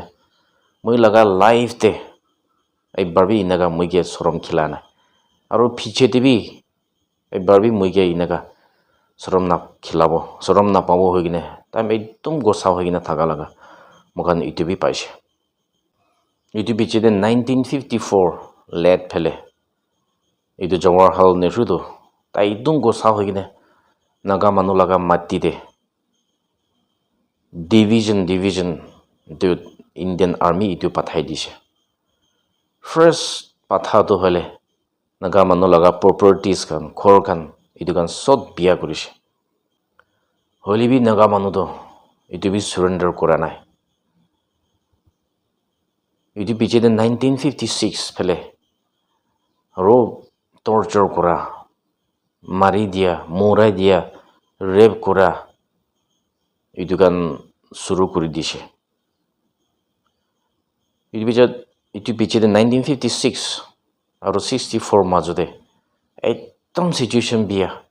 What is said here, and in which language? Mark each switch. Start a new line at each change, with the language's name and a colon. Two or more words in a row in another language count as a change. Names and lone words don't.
Naga Pidgin: moi laga life te ekbar bi inaga moige sorom khilana aru piche te bi ekbar bi moige inaga sorom na khilabo sorom na pabo hoigine tam ekdom gosa hoigine thaga laga mokan itu bi paise itu piche de 1954 late phele itu Jawaharlal Nehru to tai ekdom gosa hoigine naga manu laga matti de division itu Indian Army itu pathai dise first patha to hole naga manu laga properties kan khor kan itu kan sot biya korise holibi naga manu to itu bi surrender kora nai itu piche de 1956 phele ro torture kora mari dia morai dia rape kora itu kan suru kori dise itu piche de 1956 aru 64 majode ekdom situation biya